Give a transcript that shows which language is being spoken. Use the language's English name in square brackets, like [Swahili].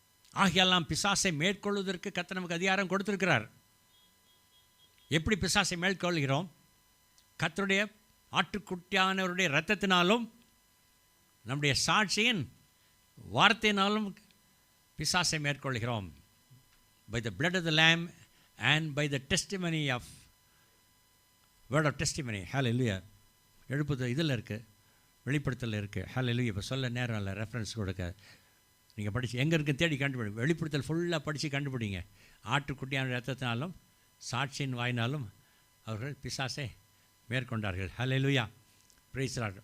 [Tamil] ஆகையால் நாம் பிசாசை மேற்கொள்வதற்கு கர்த்தர் நமக்கு அதிகாரம் கொடுத்திருக்கிறார். எப்படி பிசாசை மேற்கொள்கிறோம்? கர்த்தருடைய ஆட்டுக்குட்டியானவருடைய இரத்தத்தினாலும் நம்முடைய சாட்சியின் வார்த்தையினாலும் பிசாசை மேற்கொள்கிறோம். [English] By the blood of the lamb and by the testimony of word of testimony. Hallelujah. [Tamil] எழுப்புதல் இதில் இருக்குது, வெளிப்படுத்தல் இருக்குது. [English] Hallelujah. [Tamil] இப்போ சொல்ல நேரம் இல்லை, ரெஃபரன்ஸ் கொடுக்க. நீங்கள் படித்து எங்கே இருக்குன்னு தேடி கண்டுபிடிங்க. வெளிப்படுத்தல் ஃபுல்லாக படித்து கண்டுபிடிங்க. ஆட்டுக்குட்டியான இரத்தத்தினாலும் சாட்சியின் வாயினாலும் அவர்கள் பிசாசை மேற்கொண்டார்கள். [English] Hallelujah. Praise the Lord.